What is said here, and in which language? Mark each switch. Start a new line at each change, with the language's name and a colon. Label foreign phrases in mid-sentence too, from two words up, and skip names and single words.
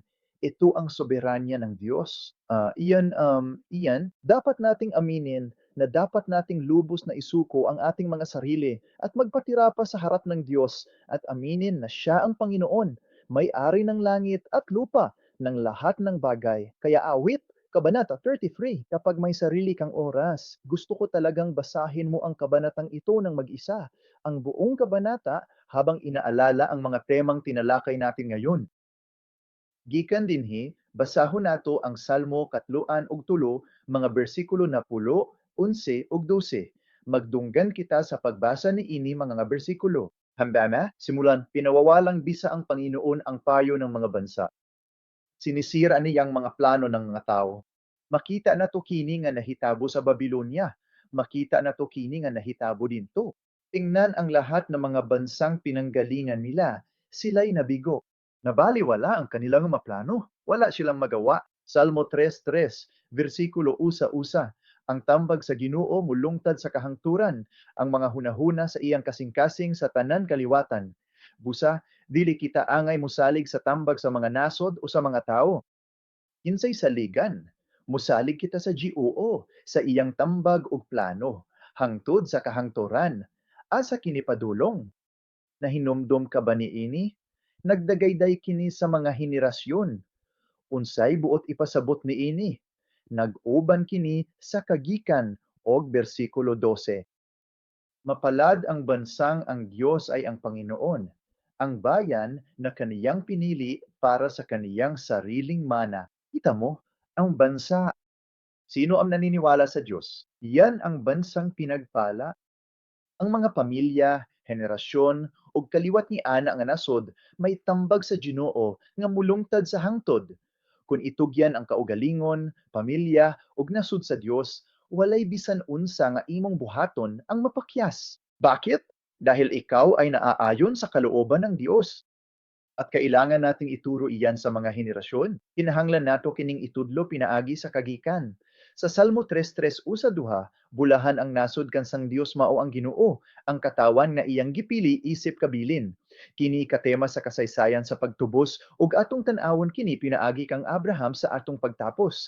Filipino: Ito ang soberanya ng Diyos. Iyan, dapat nating aminin na dapat nating lubos na isuko ang ating mga sarili at magpatira pa sa harap ng Diyos at aminin na Siya ang Panginoon, may-ari ng langit at lupa, ng lahat ng bagay. Kaya awit, Kabanata 33, kapag may sarili kang oras, gusto ko talagang basahin mo ang kabanatang ito ng mag-isa. Ang buong kabanata habang inaalala ang mga temang tinalakay natin ngayon.
Cebuano: Gikan dinhi, basahon nato ang Salmo 3 mga bersikulo na 10, 11 ug 12. Magdunggan kita sa pagbasa ni ini mga bersikulo. Hambana,
Filipino: simulan, pinawawalang bisa ang Panginoon ang payo ng mga bansa. Sinisira niyang mga plano ng mga tao.
Cebuano: Makita na to kini nga nahitabo sa Babylonia. Makita na to kini nga nahitabo dinto.
Filipino: Tingnan ang lahat ng mga bansang pinanggalingan nila. Sila'y nabigo. Nabaliwala ang kanilang mga plano. Wala silang magawa.
Cebuano: Salmo 3:3, versikulo usa-usa. Ang tambag sa Ginoo mulungtad sa kahangturan, ang mga hunahuna sa iyang kasing-kasing sa tanan kaliwatan. Busa, dili kita angay musalig sa tambag sa mga nasod o sa mga tao. Kinsay saligan, musalig kita sa Ginoo, sa iyang tambag ug plano, hangtod sa kahangturan. Asa kini padulong? Nahinumdum ka ba niini? Nagdagayday kini sa mga henerasyon. Unsay buot ipasabot niini? Nag-uban kini sa kagikan og bersikulo 12.
Filipino: Mapalad ang bansang ang Diyos ay ang Panginoon, ang bayan na kaniyang pinili para sa kaniyang sariling mana. Kita mo, ang bansa. Sino ang naniniwala sa Diyos? Yan ang bansang pinagpala. Ang mga pamilya, henerasyon,
Cebuano: ug kaliwat ni ana nga nasod may tambag sa Ginoo nga mulungtad sa hangtod. Kung itugyan ang kaugalingon, pamilya, ug nasod sa Dios, walay bisan unsa nga imong buhaton ang mapakyas.
Filipino: Bakit? Dahil ikaw ay naaayon sa kalooban ng Dios. At kailangan nating ituro iyan sa mga henerasyon.
Cebuano: Kinahanglan nato kining itudlo pinaagi sa kagikan. Sa Salmo 3:3 usa duha, bulahan ang nasod kan sang Dios mao ang Ginoo, ang katawan nga iyang gipili isip kabilin. Kini katema sa kasaysayan sa pagtubos ug atong tan-awon kini pinaagi kang Abraham sa atong pagtapos.